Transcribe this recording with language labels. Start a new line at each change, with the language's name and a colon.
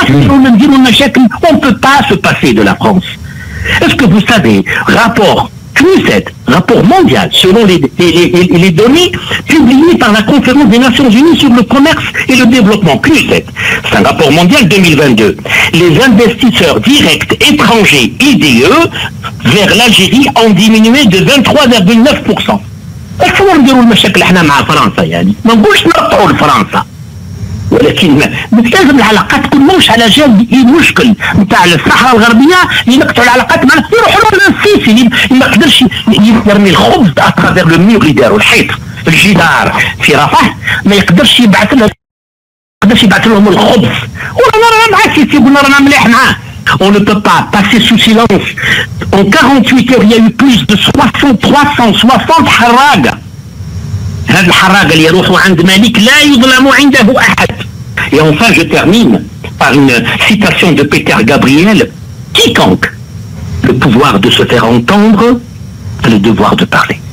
French: On ne peut pas se passer de la France. Est-ce que vous savez, rapport CNUSET, rapport mondial, selon les données publiées par la Conférence des Nations Unies sur le commerce et le développement, CNUSET, c'est un rapport mondial 2022. Les investisseurs directs étrangers IDE vers l'Algérie ont diminué de 23,9%. Il faut
Arabic: نديروا المشاكل احنا مع فرنسا يعني ما نقولش نقطعوا لفرنسا ولكن لازم العلاقات تكون مش على جال المشكل نتاع الصحراء الغربيه اللي نقطعوا العلاقات مع يروحوا للسيسي اللي ما قدرش يرمي الخبز اترافير لو ميور اللي داروا الحيط الجدار في رفح ما يقدرش يبعث لهم الخبز ورانا مع السيسي قلنا رانا مليح معاه.
French: On ne peut pas passer sous silence. En 48 heures, il y a eu plus de 360 حراقة.
Arabic: هذه الحراقة اللي يروحوا عند ملك لا يظلم عنده أحد.
French: Et enfin, je termine par une citation de Peter Gabriel. Quiconque a le pouvoir de se faire entendre a le devoir de parler.